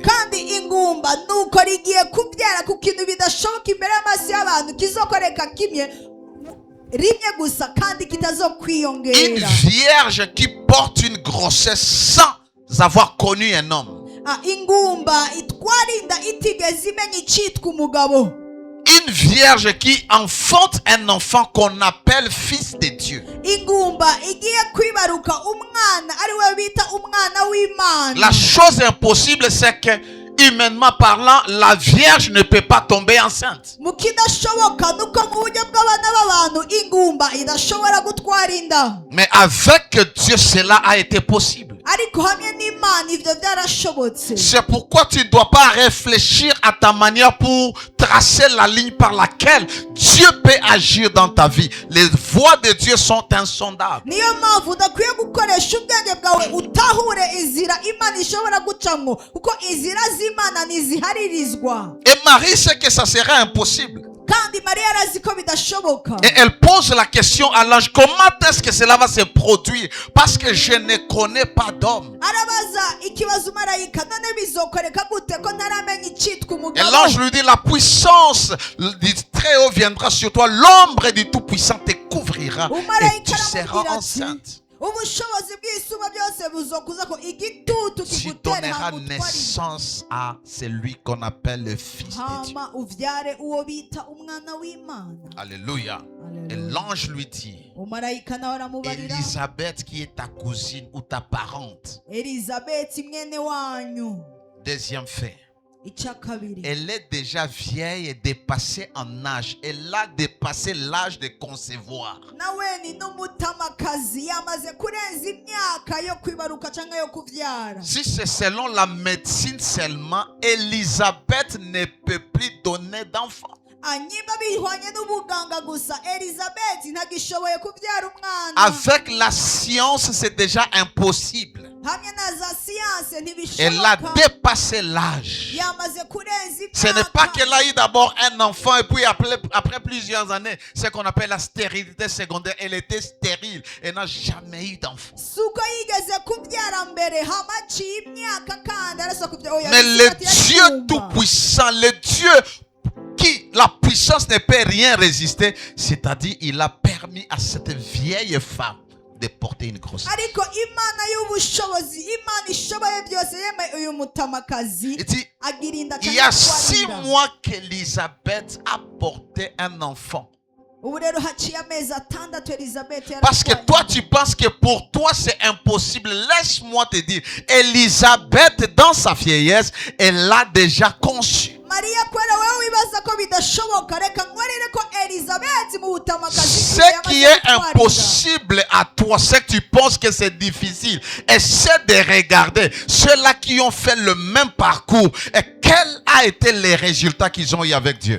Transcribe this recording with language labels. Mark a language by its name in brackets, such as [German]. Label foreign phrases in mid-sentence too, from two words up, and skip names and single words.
[Rundi] kandi ingumba nuko rigiye kubyara ku kintu bidashoboka imbere y'amaso y'abantu, kizokoreka kimwe rimwe gusa kandi [French] Une [Rundi] kitazokwiyongera. [French] vierge qui porte une grossesse sans avoir connu un homme. [Rundi] ingumba itwara inda itigeze imenya icitwa umugabo. [French] Une vierge qui enfante un enfant qu'on appelle fils de Dieu. [Rundi] ingumba igiye kwibaruka umwana ari we bita umwana w'Imana. [French] La chose impossible, c'est que, humainement parlant, la vierge ne peut pas tomber enceinte. [Rundi] mu kidashoboka nuko mu buryo bw'abana b'abantu ingumba idashobora gutwara inda, [French] Mais avec Dieu, cela a été possible. [Rundi] ariko hamwe n'Imana ivyo byarashobotse. [French] C'est pourquoi tu ne dois pas réfléchir à ta manière pour tracer la ligne par laquelle Dieu peut agir dans ta vie. Les voies de Dieu sont insondables. [Rundi] niyo mpamvu udakwiye gukoresha ubwenge bwawe utahure inzira Imana ishobora gucamo, kuko inzira z'Imana ntiziharirizwa. [French] Et Marie sait que ça serait impossible. [Rundi] kandi Mariya arazi ko bidashoboka. [French] Et elle pose la question à l'ange, comment est-ce que cela va se produire? Parce que je ne connais pas d'homme. [Rundi] arabaza ikibazo umarayika, none bizokoreka gute ko ntaramenya icitwa [French] Et [Rundi] umugabo? [French] l'ange lui dit, la puissance du Très-Haut viendra sur toi, l'ombre du Tout-Puissant te couvrira et tu seras enceinte. [Rundi] ubushobozi bw'isumba byose buzokuza ko igitutu [French] Tu [Rundi] kigutere [French] donneras [Rundi] hamwe [French] naissance à celui qu'on appelle le Fils de Dieu. [Rundi] hama uvyare uwo bita umwana w'Imana. [French] Alléluia. Et Alléluia. l'ange lui dit, [Rundi] umarayika nawe aramubarira, [French] Élisabeth qui est ta cousine ou ta parente. [Rundi] Elizabeti mwene wanyu. [French] Deuxième fait. [Rundi] icya kabiri, [French] Elle est déjà vieille et dépassée en âge. Elle a dépassé l'âge de concevoir. [Rundi] nawe ni n'umutamakazi yamaze kurenza imyaka yo kwibaruka cyangwa yo kuvyara. [French] Si c'est selon la médecine seulement, Élisabeth ne peut plus donner d'enfant. [Rundi] niba bihwanye n'ubuganga gusa, Elizabeti ntagishoboye kuvyara umwana. [French] Avec la science, c'est déjà impossible. [Rundi] hamwe na za siyanse [French] Elle a [Rundi] ntibishoboka, [French] dépassé l'âge. [Rundi] yamaze kurenza [French] Ce n'est [Rundi] imyaka. [French] pas qu'elle a eu d'abord un enfant et puis après plusieurs années, ce qu'on appelle la stérilité secondaire, elle était stérile et n'a jamais eu d'enfant. [Rundi] suko yigeze kubyara mbere hamaciye imyaka kandi arasa kubyara. Oya, [French] Mais le [Rundi] Elizabeti [French] Dieu [Rundi] yari kumva. [French] Tout-Puissant, le Dieu qui la puissance ne peut rien résister, c'est-à-dire il a permis à cette vieille femme de porter une grossesse. [Rundi] ariko Imana y'ubushobozi, Imana ishoboye byose, yemeye uyu mutamakazi [French] Il dit, [Rundi] agira inda [French] il y a [Rundi] cyangwa [French] 6 [Rundi] atwara inda. [French] mois qu'Élisabeth a porté un enfant. [Rundi] ubu rero haciye amezi atandatu Elizabeti [French] Parce que [Rundi] yaratwaye [French] toi, [Rundi] inda. [French] tu penses que pour toi, c'est impossible. Laisse-moi te dire, Élisabeth, dans sa vieillesse, elle l'a déjà conçu. [Rundi] Mariya, kubera wowe wibaza ko bidashoboka, reka nkwerere ko Elizabeti mu [French] Ce qui est impossible à toi, ce que tu penses que c'est difficile, essaie de regarder ceux-là qui ont fait le même parcours et quels ont été les résultats qu'ils ont eu avec Dieu.